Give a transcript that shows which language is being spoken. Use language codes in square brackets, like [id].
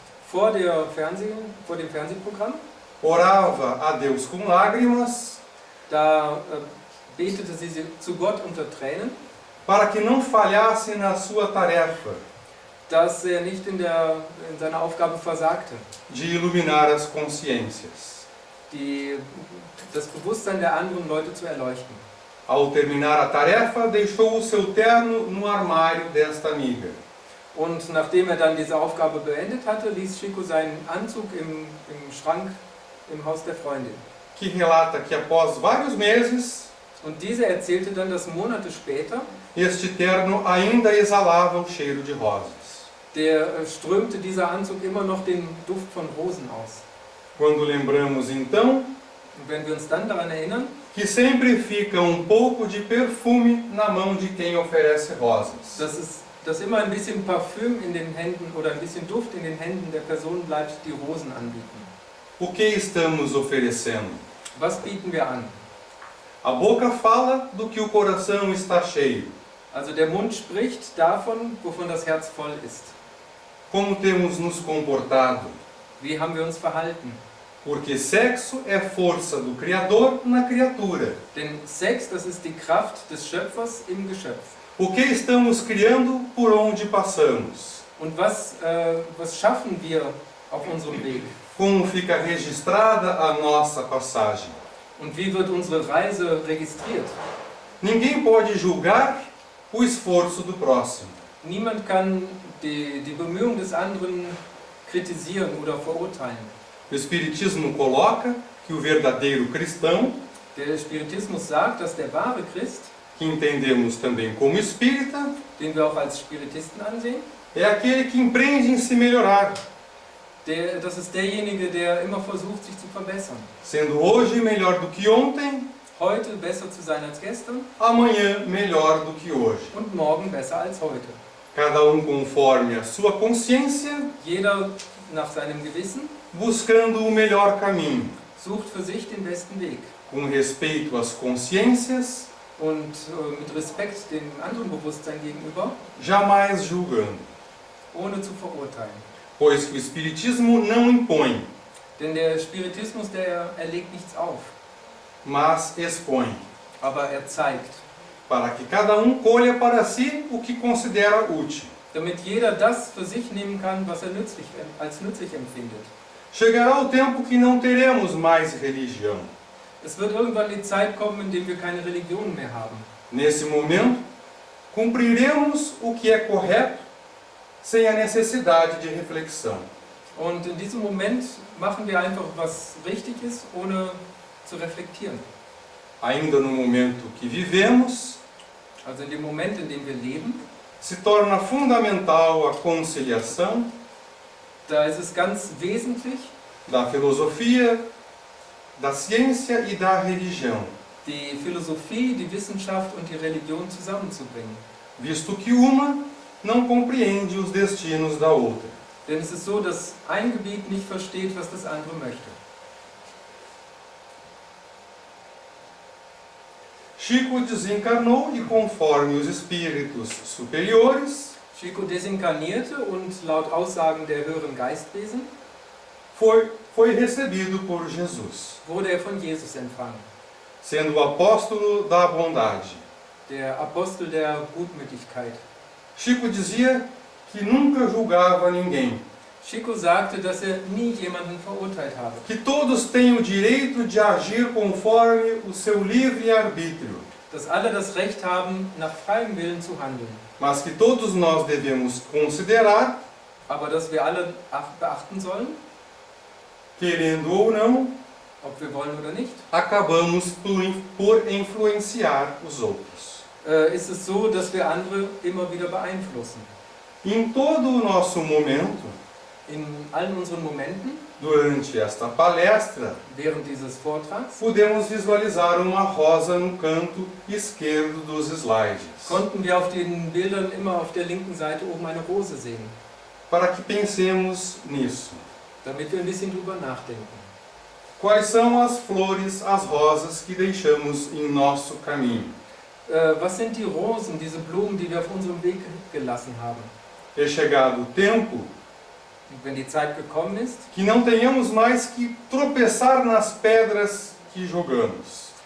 [de] Vor dem Fernsehprogramm, [pt] orava a Deus com lágrimas [de] da betete sie zu Gott unter Tränen, [pt] para que não falhasse na sua tarefa [de] dass er nicht in seiner Aufgabe versagte, [pt] de iluminar as consciências. [de] Das Bewusstsein der anderen Leute zu erleuchten. [pt] Ao terminar a tarefa, deixou o seu terno no armário desta amiga. [de] Und nachdem er dann diese Aufgabe beendet hatte, ließ Chico seinen Anzug im Schrank im Haus der Freundin. [pt] Que relata que após vários meses, [de] Und diese erzählte dann, dass Monate später [pt] este terno ainda exalava o cheiro de rosas. [de] Strömte dieser Anzug immer noch den Duft von Rosen aus. [pt] Quando lembramos então [de] Und wenn wir uns dann daran erinnern, [pt] que sempre fica pouco de perfume na mão de quem oferece rosas. [de] dass immer ein bisschen Parfüm in den Händen oder ein bisschen Duft in den Händen der Person bleibt, die Rosen anbieten. [pt] O que estamos oferecendo? [de] Was bieten wir an? [pt] A boca fala do que o coração está cheio. [de] Also der Mund spricht davon, wovon das Herz voll ist. [pt] Como temos nos comportado? [de] Wie haben wir uns verhalten? [pt] Porque sexo é força do Criador na criatura. [de] Denn Sex, das ist die Kraft des Schöpfers im Geschöpf. [pt] O que estamos criando por onde passamos? [de] Und was schaffen wir auf unserem Weg? [pt] Como fica registrada a nossa passagem? [de] Und wie wird unsere Reise registriert? [pt] Ninguém pode julgar o esforço do próximo. [de] Niemand kann die Bemühungen des anderen kritisieren oder verurteilen. [pt] O Espiritismo coloca que o verdadeiro cristão, [de] Der Spiritismus sagt, dass der wahre Christ, [pt] que entendemos também como espírita, [de] den wir auch als Spiritisten ansehen, [pt] é aquele que empreende em se melhorar, [de] das ist derjenige, der immer versucht, sich zu verbessern. [pt] sendo hoje melhor do que ontem, [de] Heute besser zu sein als gestern [pt] amanhã melhor do que hoje. [de] und morgen besser als heute. [pt] Cada conforme a sua consciência, [de] Jeder nach seinem Gewissen [pt] buscando o melhor caminho, [de] sucht für sich den besten Weg. [pt] com respeito às consciências, [de] Und mit Respekt dem anderen Bewusstsein gegenüber, [pt] jamais julgando. [de] ohne zu verurteilen. [pt] Pois que o Espiritismo não impõe, [de] Denn der Spiritismus, der legt nichts auf, [pt] mas expõe, [de] aber er zeigt, [pt] para que cada colha para si o que considera útil. [de] damit jeder das für sich nehmen kann, was er als nützlich empfindet. [pt] Chegará o tempo que não teremos mais religião. [de] Es wird irgendwann die Zeit kommen, in der wir keine Religion mehr haben. [pt] Nesse momento, cumpriremos o que é correto, sem a necessidade de reflexão. [de] Und in diesem Moment machen wir einfach, was richtig ist, ohne zu reflektieren. [pt] Ainda no momento que vivemos, [de] Also in dem Moment, in dem wir leben, [pt] se torna fundamental a conciliação [de] da ist es ganz wesentlich, [pt] da filosofia, da ciência e da religião, [de] die Philosophie, die Wissenschaft und die Religion zusammenzubringen. [pt] visto que uma não compreende os destinos da outra. [de] Denn es ist so, dass ein Gebiet nicht versteht, was das andere möchte. [pt] Chico desencarnou e, conforme os espíritos superiores, [de] Chico desinkarnierte und laut Aussagen der höheren Geistwesen [pt] foi recebido por Jesus, [de] wurde er von Jesus empfangen. [pt] sendo o apóstolo da bondade. [de] Der Apostel der Gutmütigkeit. [pt] Chico dizia que nunca julgava ninguém, [de] Chico sagte, dass er nie jemanden verurteilt habe. [pt] que todos têm o direito de agir conforme o seu livre-arbítrio, [de] Dass alle das Recht haben, nach freiem Willen zu handeln. [pt] mas que todos nós devemos considerar, [de] Aber dass wir alle beachten sollen, [pt] querendo ou não, [de] ob wir wollen oder nicht, [pt] acabamos por influenciar os outros. [de] ist es so, dass wir andere immer wieder beeinflussen. [pt] Em todo o nosso momento, [de] In allen unseren Momenten, [pt] durante esta palestra, [de] während dieses Vortrags, [pt] podemos visualizar uma rosa no canto esquerdo dos slides, [de] konnten wir auf den Bildern immer auf der linken Seite oben eine Rose sehen, [pt] para que pensemos nisso. [de] damit wir ein bisschen drüber nachdenken. [pt] Quais são as flores, as rosas que deixamos em nosso caminho? [de] Was sind die Rosen, diese Blumen, die wir auf unserem Weg gelassen haben? [pt] É chegado o tempo [de] Und wenn die Zeit gekommen ist, [pt] que não tenhamos mais que tropeçar nas pedras que jogamos,